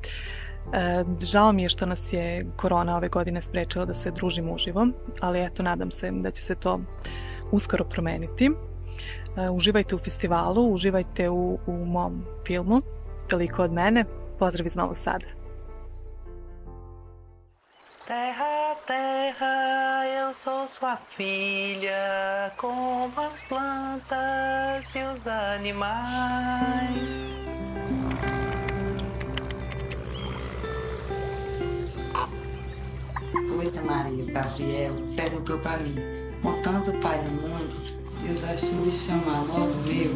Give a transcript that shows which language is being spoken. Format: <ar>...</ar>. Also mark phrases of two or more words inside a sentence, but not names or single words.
<sr>Žao mi je što nas je korona ove godine sprečila da se družimo uživo, ali eto, nadam se da će se to uskoro promeniti. Uživajte u festivalu, uživajte u mom filmu. Toliko od mene, pozdrav iz Novog Sada.</sr> <pt>Terra, terra, eu sou sua filha, como as plantas e os animais. Luísa Maria Gabriel perguntou para mim: com tanto pai no mundo, Deus achou de chamar logo eu.</pt>